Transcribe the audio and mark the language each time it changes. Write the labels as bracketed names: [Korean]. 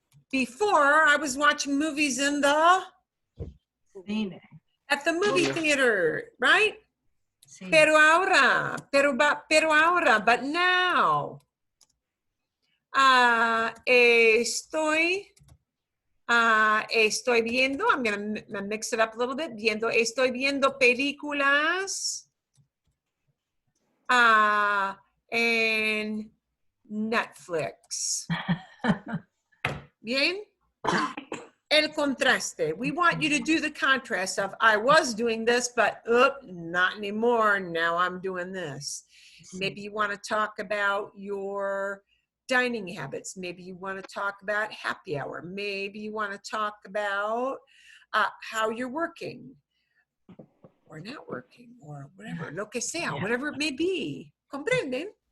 [English] Before, I was watching movies in the [Spanish] Cine. [English] at the movie theater, right? [Spanish] Sí. [English] Pero ahora, but now, estoy viendo, I'm going to mix it up a little bit, estoy viendo películas en Netflix. [Spanish] Bien? El contraste. [English] We want you to do the contrast of, I was doing this, but not anymore. Now I'm doing this. Maybe you want to talk about your dining habits. Maybe you want to talk about happy hour. Maybe you want to talk about how you're working or not working or whatever, lo que sea, whatever it may be. ¿Comprenden?